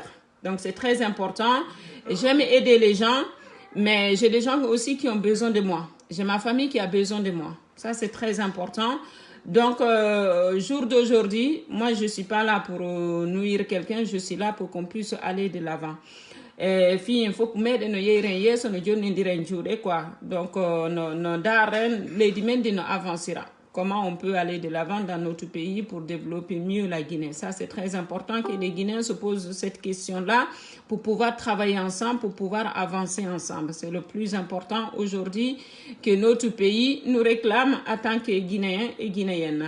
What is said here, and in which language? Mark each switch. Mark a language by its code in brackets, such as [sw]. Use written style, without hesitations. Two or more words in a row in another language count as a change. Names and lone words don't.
[fr] Donc c'est très important. J'aime aider les gens, mais j'ai des gens aussi qui ont besoin de moi. J'ai ma famille qui a besoin de moi. Ça, c'est très important. Donc, jour d'aujourd'hui, moi, je ne suis pas là pour nuire quelqu'un. Je suis là pour qu'on puisse aller de l'avant. [ff] Fi [fr] il faut que [ff] meɗen no yeyren yeeso no jonnidiren juuɗe quoi. Donc no daren leydi men ndi no avancera. [fr] Comment on peut aller de l'avant dans notre pays pour développer mieux la Guinée. Ça, c'est très important que les Guinéens se posent cette question-là pour pouvoir travailler ensemble, pour pouvoir avancer ensemble. C'est le plus important aujourd'hui que notre pays nous réclame en tant que Guinéens et Guinéennes.